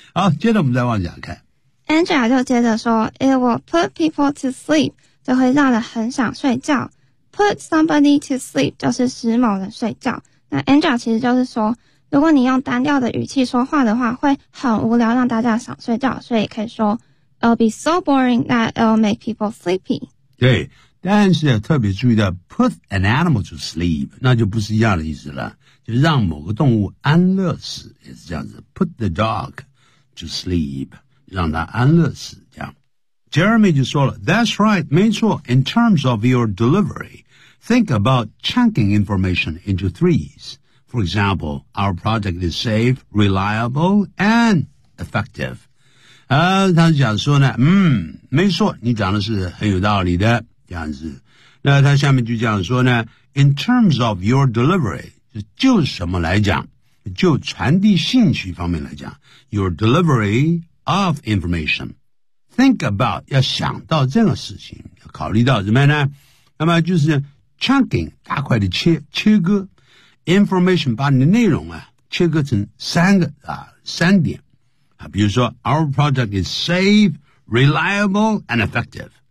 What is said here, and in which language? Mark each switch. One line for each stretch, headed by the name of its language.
Chinese: 好，接着我们再往下看。 Andrea 就接着说 ,
English: It will put people to sleep,
Chinese: 就会让人很想睡觉。
English: Put somebody to sleep
Chinese: 就是使某人睡觉。那 Andrea 其实就是说，如果你用单调的语气说话的话，会很无聊，让大家想睡觉。所以可以说
English: ，It'll be so boring that it'll make people sleepy。
Chinese: 对，但是要特别注意到 ，
English: put an animal to sleep
Chinese: 那就不是一样的意思了，就让某个动物安乐死也是这样子。
English: Put the dog to sleep
Chinese: 让它安乐死这样。
English: Jeremy
Chinese: 就说了
English: That's right,
Chinese: 没错
English: In terms of your delivery, think about chunking information into threes. For example, our project is safe, reliable, and effective.
Chinese: 他讲说呢没错你讲的是很有道理的这样子。那他下面就讲说呢
English: In terms of your delivery,
Chinese: 就什么来讲就传递信息方面来讲
English: Your delivery of information,Think about,
Chinese: 要想到这个事情考虑到怎么样呢那么就是 chunking, 大块的切割 information 把你的内容啊切割成三个啊三点啊比如说
English: our product is safe, reliable, and effective.